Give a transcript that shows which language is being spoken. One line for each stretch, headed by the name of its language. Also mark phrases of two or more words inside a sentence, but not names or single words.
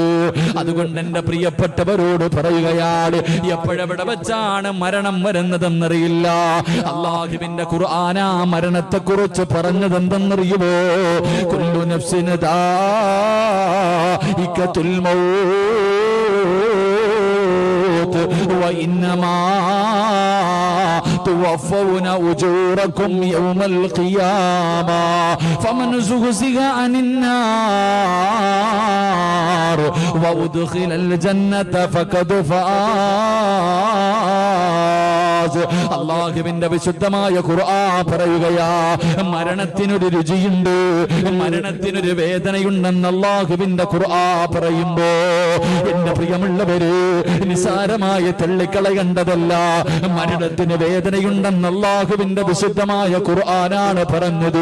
Malayalam: അതുകൊണ്ട് എന്റെ പ്രിയപ്പെട്ടവരോട് പറയുകയാണ്, എപ്പോഴെവിടെ വെച്ചാണ് മരണം വരുന്നതെന്നറിയില്ല. അല്ലാഹുവിന്റെ ഖുർആനാ മരണത്തെ കുറിച്ച് പറഞ്ഞതെന്തെന്നറിയുമോ?
Arabic: كل نفس ذائقة الموت وإنما توفون أجوركم يوم القيامة فمن زحزح عن النار وأدخل الجنة فقد فاز.
Malayalam: അല്ലാഹുവിന്റെ വിശുദ്ധമായ ഖുർആൻ പറയുകയാ, മരണത്തിനൊരു രുചിയുണ്ട്, മരണത്തിനൊരു വേദനയുണ്ടെന്ന് അല്ലാഹുവിന്റെ ഖുർആൻ പറയുമ്പോ എന്റെ പ്രിയമുള്ളവര് നിസാരമായ തള്ളിക്കളയേണ്ടതല്ല. മരണത്തിന് വേദനയുണ്ടെന്ന് അല്ലാഹുവിന്റെ വിശുദ്ധമായ ഖുർആനാണ് പറഞ്ഞത്.